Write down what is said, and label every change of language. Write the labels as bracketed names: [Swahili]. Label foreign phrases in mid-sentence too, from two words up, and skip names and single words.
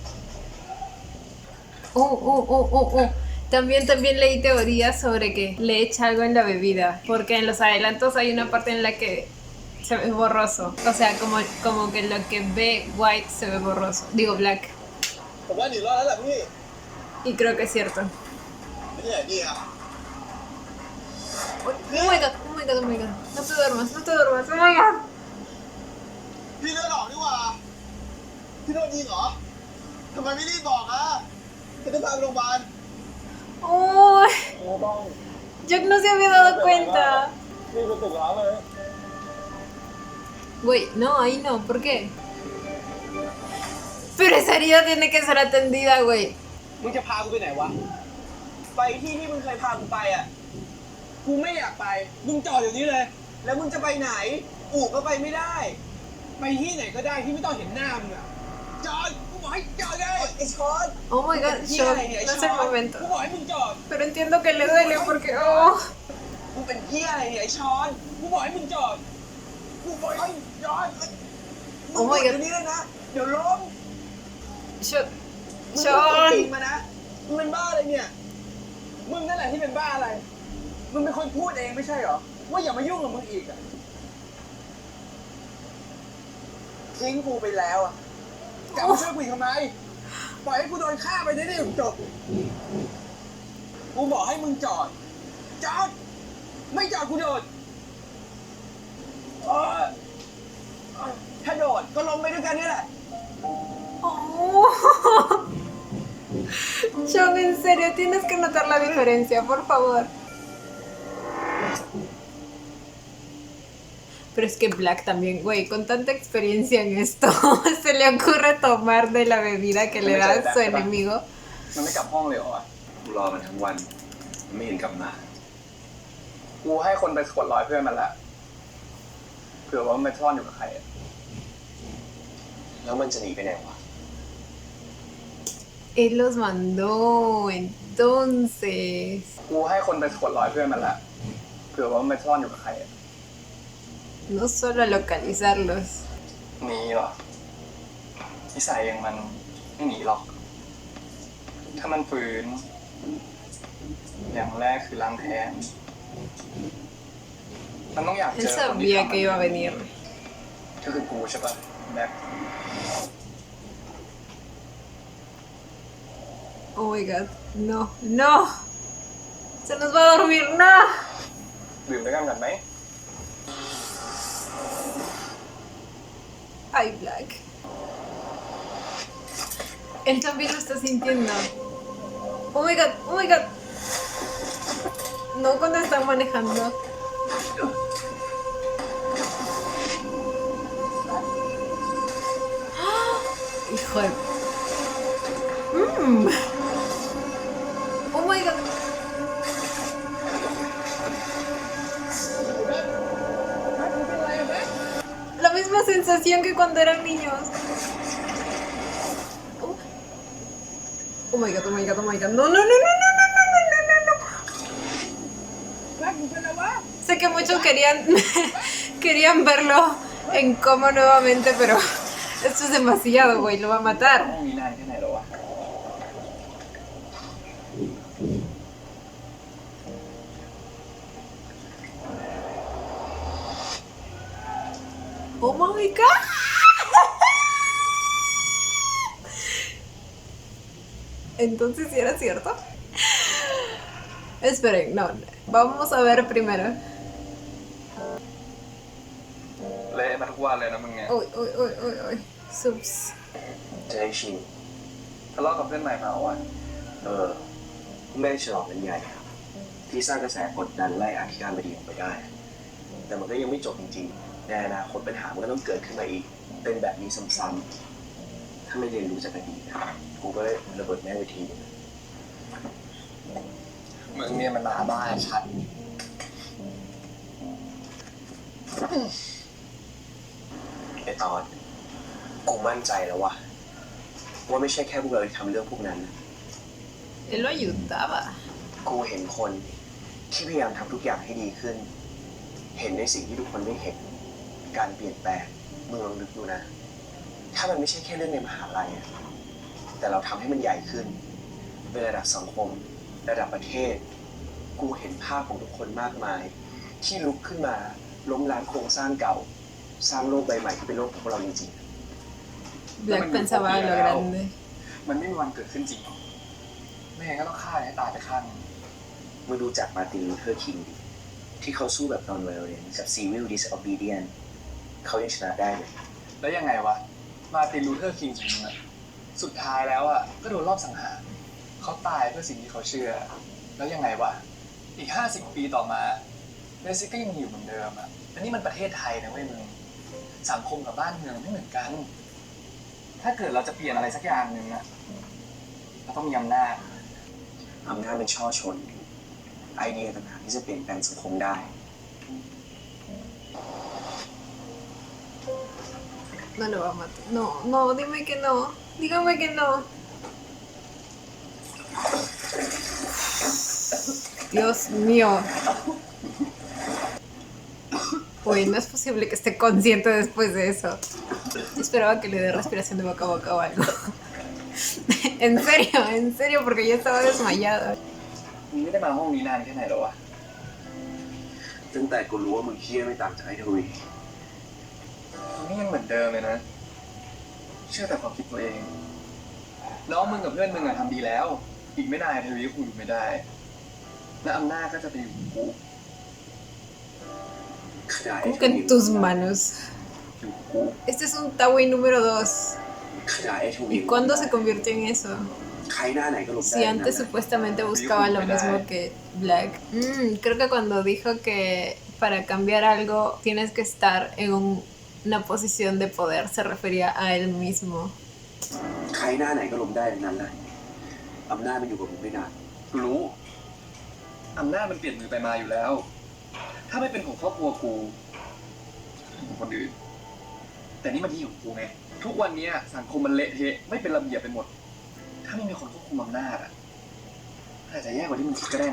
[Spanish] También leí teorías sobre que le echa algo en la bebida. Porque en los adelantos hay una parte en la que se ve borroso. O sea, como que lo que ve White se ve borroso. Digo, Black. Y creo que es cierto. [English] Oh my god. [Spanish] No te duermas. [English] Oh my god. [Spanish] Oh, Jock no se había dado cuenta. Güey, no, ahí no, ¿por qué? Pero esa herida tiene que ser atendida, güey. [English] Oh my god, [Spanish] Sean, no es el momento. Pero entiendo que le duele porque... [English] oh. Oh my god. [Spanish] Sean. [Thai] มึงเป็นบ้าอะไรเนี่ยมึงนั่นแหละที่เป็นบ้าอะไรมึงเป็นคนพูดเองไม่ใช่เหรอว่าอย่ามายุ่งกับมึงอีกอ่ะทิ้งกูไปแล้วอะกลับมาช่วยกูอีกทำไมปล่อยให้กูโดนฆ่าไปได้ดิจบกูบอกให้มึงจอดไม่จอดกูโดดถ้าโดดก็ลงไปด้วยกันนี่แหละ Oh. [Spanish] John, en serio, tienes que notar la diferencia, por favor. Pero es que Black también, güey, con tanta experiencia en esto, se le ocurre tomar de la bebida que le da a su enemigo. [Thai] มันไม่กลับห้องเลยเหรอวะ กูรอมันทั้งวันมันไม่เห็นกลับมา กูให้คนไปสะกดรอยเพื่อนมันละเผื่อว่ามันไปซ่อนอยู่กับใครอะ แล้วมันจะหนีไปไหนวะ [Spanish] Él los mandó, entonces. [Thai] กูให้คนไปสะกดรอยเพื่อนมันละเผื่อว่ามันไปซ่อนอยู่กับใครอะ [Spanish] No solo a localizarlos. [Thai] หนีเหรอนิสัยอย่างมันไม่หนีหรอก ถ้ามันฝืน อย่างแรกคือล้างแค้นมันต้องอยากเจ [Spanish] Él [Thai] อคนที่ [Spanish] sabía [Thai] ทำ [Spanish] que iba a venir. [Thai] ก็คือกูใช่ปะแบ็ค [English] Oh my god, [Spanish] no, no. Se nos va a dormir, no. [Thai] ดื่มด้วยกันไหม [Spanish] Ay, Black. Él también lo está sintiendo. [English] Oh my god, oh my god. [Spanish] No cuando están manejando. ¡Ah! Hijo de... [English] Oh my god. [Spanish] La misma sensación que cuando eran niños. [English] Oh my god, oh my god, oh my god. [Spanish] No, no, no, no, no, no, no, no, no, no. Sé que muchos querían verlo en coma nuevamente, pero esto es demasiado, güey, lo va a matar. [Thai] ห้องนี้นานแค่ไหนแล้ววะ [English] Oh my god. [Spanish] Entonces, ¿sí era cierto? Esperen, no, vamos a ver primero. [Thai] เละมาทุกวันเลยนะมึงเนี่ย [Spanish] Uy, uy, uy, uy, uy. Subs. [Thai] จะได้ชิง ทะเลาะกับเพื่อนใหม่มาวัน ไม่ได้ฉลองกันใหญ่ที่สร้างกระแสกดดันไล่อธิการบดีออกไปได้ แต่มันก็ยังไม่จบจริงๆ ในอนาคตปัญหามันก็ต้องเกิดขึ้นมาอีก เป็นแบบนี้ซ้ำๆ ถ้าไม่เรียนรู้จากอดีตนะกูก็ได้ระเบิดแม่งไปทีนึง มึงเนี่ยมันมาบ้าชัด ไอ้ตอนกูมั่นใจแล้วว่าไม่ใช่แค่พวกเราที่ทำเรื่องพวกนั้น [Spanish] Él lo ayudaba. [Thai] กูเห็นคนที่พยายามทำทุกอย่างให้ดีขึ้น เห็นในสิ่งที่ทุกคนไม่เห็น การเปลี่ยนแปลงมึงลองนึกดูนะ ถ้ามันไม่ใช่แค่เรื่องในมหาลัยอะแต่เราทำให้มันใหญ่ขึ้นเป็นระดับสังคม ระดับประเทศ กูเห็นภาพของทุกคนมากมาย ที่ลุกขึ้นมาล้มล้างโครงสร้างเก่า สร้างโลกใบใหม่ที่เป็นโลกของพวกเราจริง [Spanish] Black pensaba en lo grande. [Thai] มันไม่มีวันเกิดขึ้นจริงหรอกไม่งั้นก็ต้องฆ่าให้ตายไปข้างหนึ่ง ๆมึงดูจากมาร์ตินลูเทอร์คิงดิที่เขาสู้แบบ [English] non-violence [Thai] กับ [English] civil disobedience [Thai] เขายังชนะได้เลย แล้วยังไงวะ มาร์ตินลูเทอร์คิงจริงๆอะสุดท้ายแล้วอะก็โดนรอบสังหารเขาตายเพื่อสิ่งที่เขาเชื่อ แล้วยังไงวะ อีก50 ปีต่อมาเบสิกก็ยังอยู่เหมือนเดิมอะแต่นี่มันประเทศไทยนะเว้ยมึงสังคมกับบ้านเมืองไม่เหมือนกัน ถ้าเกิดเราจะเปลี่ยนอะไรสักอย่างหนึ่งอะเราต้องมีอำนาจ อำนาจเป็นช่อชน ไอเดียต่างหากที่จะเปลี่ยนแปลงสังคมได้ [Spanish] No lo va a matar. No, no, dime que no. Dígame que no. Dios mío. Uy, no es posible que esté consciente después de eso. Esperaba que le dé respiración de boca a boca o algo. En serio, porque yo estaba desmayada. [Thai] มึงไม่ได้มาห้องนี้นานแค่ไหนแล้ววะ ตั้งแต่กูรู้ว่ามึงเฮี้ยไม่ต่างจากไอ้ทวี มึงนี่ยังเหมือนเดิมเลยนะเชื่อแต่ความคิดตัวเองน้องมึงกับเพื่อนมึงอะทำดีแล้ว อีกไม่นานเทวีก็คงอยู่ไม่ได้ และอำนาจก็จะไปอยู่กับกู ขยาย [Spanish] Como que en tus manos. [Thai] อยู่กับกู [Spanish] Este es un Tawei número 2. [Thai] ขยายไอ้ทูวี [Spanish] ¿Y cuándo se convirtió en eso? [Thai] ใครหน้าไหนก็หลบได้ [Spanish] Si antes supuestamente buscaba lo mismo que Black. Creo que cuando dijo que para cambiar algo tienes que estar en una posición de poder, se refería a él mismo. [Thai] ใครหน้าไหนก็หลบได้ทั้งนั้นแหละอำนาจมันอยู่กับมึงไม่นาน กูรู้อำนาจมันเปลี่ยนมือไปมาอยู่แล้ว ถ้าไม่เป็นของครอบครัวกูของคนอื่น แต่นี่มันที่ของกูไง ทุกวันนี้สังคมมันเละเทะไม่เป็นระเบียบไปหมด ถ้าไม่มีคนควบคุมอำนาจอาจจะแย่กว่าที่มึงคิดก็ได้นะ